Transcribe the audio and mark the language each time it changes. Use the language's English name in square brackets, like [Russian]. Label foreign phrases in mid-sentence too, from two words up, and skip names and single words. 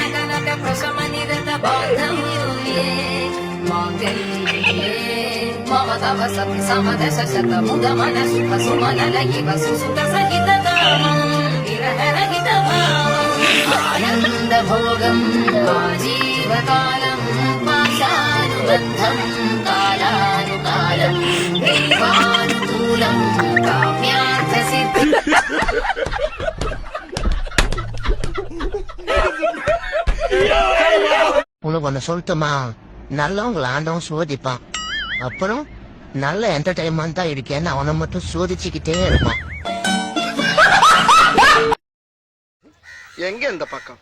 [Sanskrit] कनक प्रशम निरत बान्धव्ये माङ्गल्ये मम तव सति समदश शत मुद मन सुख सुमन लयि वसु सुत सहित कामं विरह रहित भावम् आनन्द भोगम् आजीवकालम् पाशानुबन्धम् कालानुकालम् दैवानुकूलम् काम्यार्थ सिद्धि [Tamil] உனக்கு ஒன்று சொல்லட்டுமா, நல்லவங்களை ஆண்டவன் சோதிப்பான். அப்புறம் நல்ல என்டர்டைன்மெண்டா இருக்கேன்னு அவனை மட்டும் சோதிச்சுக்கிட்டே இருப்பான். எங்க இந்த பக்கம்